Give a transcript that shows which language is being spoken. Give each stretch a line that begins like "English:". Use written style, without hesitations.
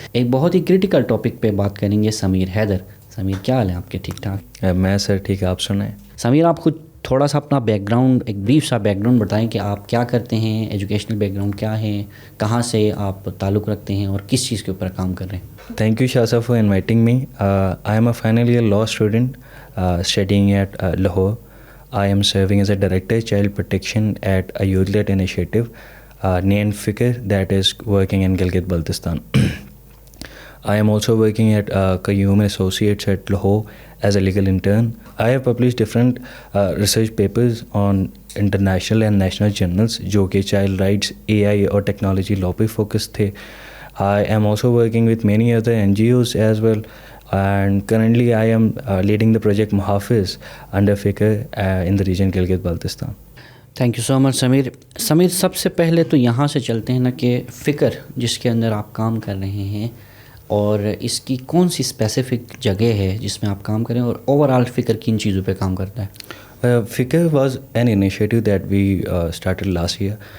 Urdu: ایک بہت ہی critical topic پہ بات کریں گے. سمیر حیدر, سمیر کیا حال ہے آپ کے؟ ٹھیک ٹھاک. میں سر ٹھیک, آپ سنائیں. سمیر, آپ خود تھوڑا سا اپنا بیک گراؤنڈ, ایک بریف سا بیک گراؤنڈ بتائیں کہ آپ کیا کرتے ہیں, ایجوکیشنل بیک گراؤنڈ کیا ہے, کہاں سے آپ تعلق رکھتے ہیں اور کس چیز کے اوپر کام کر رہے ہیں.
English: Thank you, Shah, for inviting me. I am a final year law student studying at Lahore. I am serving as a director child protection at a youth-led initiative named Fikr that is working in Gilgit Baltistan. I am also working at Qayyum Associates at Lahore as a legal intern. I have published different research papers on international and national journals
Urdu: جو کہ child rights, AI اور technology law پہ focus تھے.
English: I am also working with many other NGOs as well, and currently I am leading the project Muhafiz under Fikr in the region Gilgit Baltistan. Thank you so much Sameer.
Urdu: سمیر, سب سے پہلے تو یہاں سے چلتے ہیں نا کہ فکر جس کے اندر آپ کام کر رہے ہیں, اور اس کی کون سی اسپیسیفک جگہ ہے جس میں آپ کام کریں, اور اوور آل فکر کن چیزوں پہ کام کرتا ہے؟
English: Fikr was an initiative that we started last year.